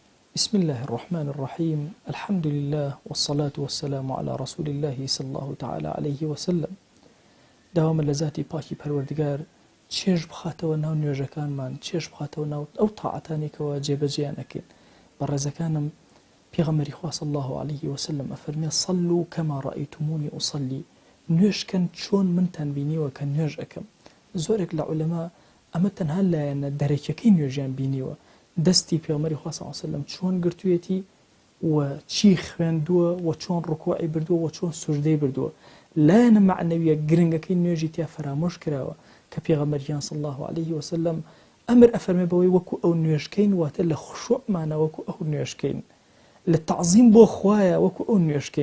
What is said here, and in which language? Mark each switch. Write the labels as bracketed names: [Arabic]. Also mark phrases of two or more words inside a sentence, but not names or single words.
[Arabic] بسم الله الرحمن الرحيم. الحمد لله والصلاة والسلام على رسول الله صلى الله تعالى عليه وسلم. [Central Kurdish] داوام لذاتی پاکی پەروەردگار چێژ بخاتەوە ناو نوێژەکانمان، چێژ بخاتەوە ناو ئەو تاعەتانێکەوە جێبەجێیان ئەکەین. بەڕێزەکانم پێغەمبەری خوا [Arabic] صلی الله عليه وسلم [Central Kurdish] ئەفەرمێ [Arabic] صلوا كما رأيتموني أصلي، [Central Kurdish] نوێژکەن چۆن منتان بینیوە کە نوێژ ئەەکەم. زۆرێک لە عولەما ئەمە تەنها لایەنە دەرەکیەکەی نوێژیان بینیوە، دەستی پێغەمبەری خوا [Arabic] صلی الله عليه وسلم [Central Kurdish] چۆن گرتوویەتی و چی خوێندووە و چۆن ڕکوعی بردووە و چۆن سوژدەی بردووە. لایەنە معنەویە گرنگەکەی نوێژی تیا فەرامۆش کراوە کە پێغەمبەریان [Arabic] صلی الله عليه وسلم [Central Kurdish] ئەمر ئەفەرمێ بەوەی وەکو ئەو نوێژکەین، واتە لە خوشوعمانە وەکو ئەو نوێژکەین، لە تەعزیم بۆ خوایە وەکو ئەو نوێژکەین.